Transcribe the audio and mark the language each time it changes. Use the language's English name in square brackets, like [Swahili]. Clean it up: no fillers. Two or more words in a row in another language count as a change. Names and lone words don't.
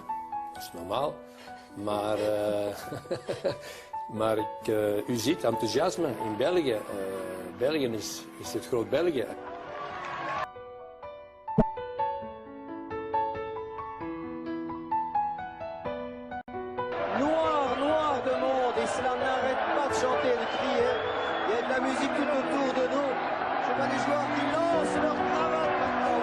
[Dutch] Dat is normaal. Maar, maar u ziet enthousiasme in België. België is het groot België. [French] Noir de monde, et cela n'arrête pas de chanter et de crier. Il y a de la musique tout autour de nous. Je vois des joueurs qui lancent leur cravate maintenant.